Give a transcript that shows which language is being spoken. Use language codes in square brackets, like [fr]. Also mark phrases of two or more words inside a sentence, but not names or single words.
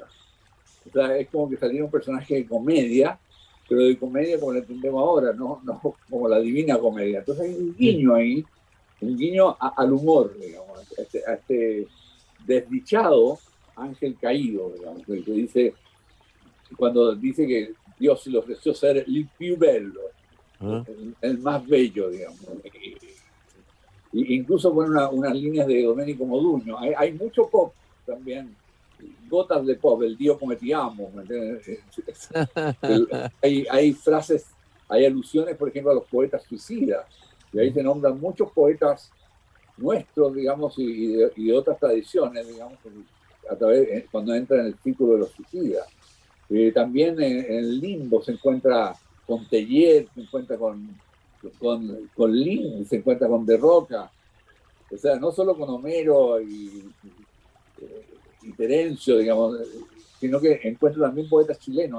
[es] O sea, es como que saliera un personaje de comedia, pero de comedia como la entendemos ahora, no como la Divina Comedia. Entonces hay un guiño ahí, un guiño al humor, digamos, a este desdichado ángel caído, digamos, que dice, cuando dice que Dios le ofreció ser [it] il più bello, [es] el más bello, digamos. Y incluso pone unas líneas de Domenico Modugno. Hay mucho pop también, gotas de pop, el Dio come ti amo. Hay frases, hay alusiones, por ejemplo, a los poetas suicidas, y ahí se nombran muchos poetas nuestros, digamos, y de otras tradiciones, digamos, cuando entra en el círculo de los suicidas. También en el limbo se encuentra con Teillier, se encuentra con con Lin, se encuentra con De Roca, o sea, no solo con Homero y Terencio, digamos, sino que encuentra también poetas chilenos.